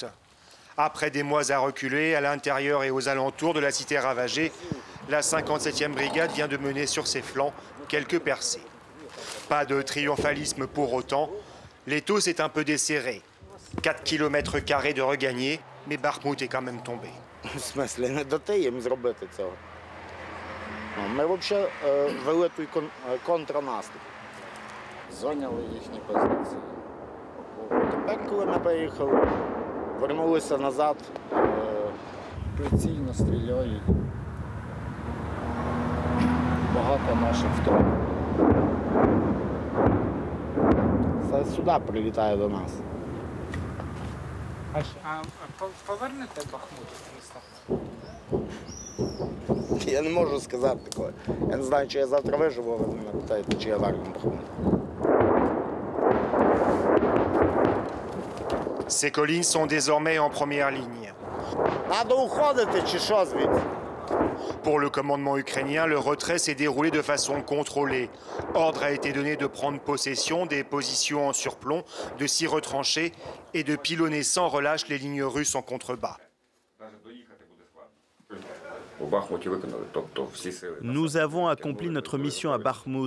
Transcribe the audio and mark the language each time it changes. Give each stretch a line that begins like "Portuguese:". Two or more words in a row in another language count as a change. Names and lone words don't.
French: Après des mois à reculer, à l'intérieur et aux alentours de la cité ravagée, la 57e brigade vient de mener sur ses flancs quelques percées. Pas de triomphalisme pour autant. L'étau s'est un peu desserré. 4 km² de regagnés, mais Bakhmout est quand même tombé.
Ukrainian: В смислі, не дати їм зробити цього. Ми взагалі вели той контрнаступ. Зайняли їхні позиції. Тепер, коли ми поїхали, вернулися назад, прицільно стріляють. Багато наших втрат. Це сюди прилітає до нас. А повернете Бахмут місто? Я не можу сказати такого. Я не знаю, чи я завтра виживу, ви мене питаєте, чи я верну Бахмут.
French: Ces collines sont désormais en première ligne.
Ukrainian: Надо уходити, чи що звідси?
French: Pour le commandement ukrainien, le retrait s'est déroulé de façon contrôlée. Ordre a été donné de prendre possession des positions en surplomb, de s'y retrancher et de pilonner sans relâche les lignes russes en contrebas. Nous avons accompli notre mission à Bakhmout.